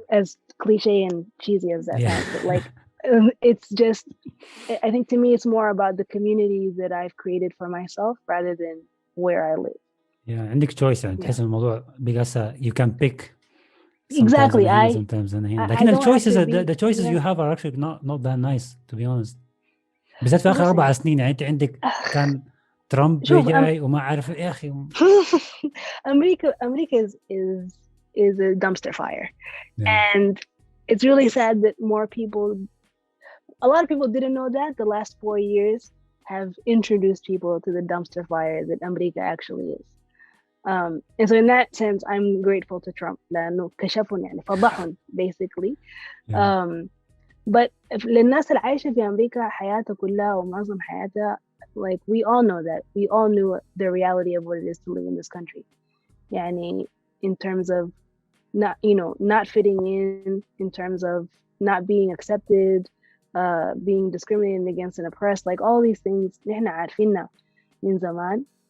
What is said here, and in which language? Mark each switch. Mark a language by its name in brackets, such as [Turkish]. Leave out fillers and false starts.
[English] As cliche and cheesy as that sounds, but like it's just, I think to me it's more about the community that I've created for myself rather than where I live. [Arabic] Yeah, عندك choice يعني تحس الموضوع بقى [English] you can pick. Exactly. Sometimes هنا. I [Arabic] لكن [English] don't have choices to be, the choices you have are actually not that nice to be honest. [Arabic] بالذات في آخر 4 سنين يعني أنت عندك كان ترامب جاي وما عارف يا أخي. [English] America is a dumpster fire. And it's really sad that a lot of people didn't know that the last 4 years have introduced people to the dumpster fire that America actually is. And so in that sense, I'm grateful to Trump [Arabic] لأنه كشفهم يعني فضحهم [English] basically. [Arabic] But للناس اللي عايشة في أمريكا حياتها كلها ومعظم حياتها, [English] like we all know that. We all knew the reality of what it is to live in this country. يعني in terms of not fitting in terms of not being accepted, being discriminated against and oppressed, like all these things [Arabic] نحن عارفينها من زمان.